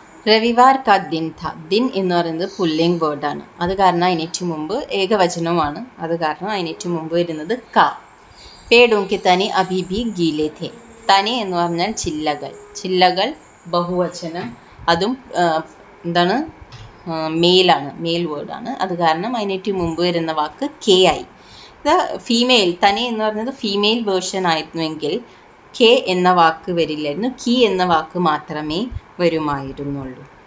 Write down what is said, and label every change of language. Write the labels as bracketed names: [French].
[Hindi] രവിവാർ കാ ദിൻ ഥ. [Malayalam] ദിൻ എന്ന് പറയുന്നത് പുല്ലിംഗ് വേർഡാണ്. അത് കാരണം അതിനേറ്റു മുമ്പ് ഏകവചനവുമാണ്. അത് കാരണം അതിനേറ്റു മുമ്പ് വരുന്നത് കാ. [Hindi] പേടോं के तने अभी भी गीले थे. [Malayalam] തനെ എന്ന് പറഞ്ഞാൽ ചില്ലകൾ ബഹുവചനം. അതും എന്താണ്? മെയിലാണ്, മെയിൽ വേർഡാണ്. അത് കാരണം അതിനേറ്റു മുമ്പ് വരുന്ന വാക്ക് കെ ആയി. ഫീമെയിൽ തനി എന്ന് പറയുന്നത് ഫീമെയിൽ വേർഷൻ ആയിരുന്നുവെങ്കിൽ കെ എന്ന വാക്ക് വരില്ലായിരുന്നു, കി എന്ന വാക്ക് മാത്രമേ വരുമായിരുന്നുള്ളൂ.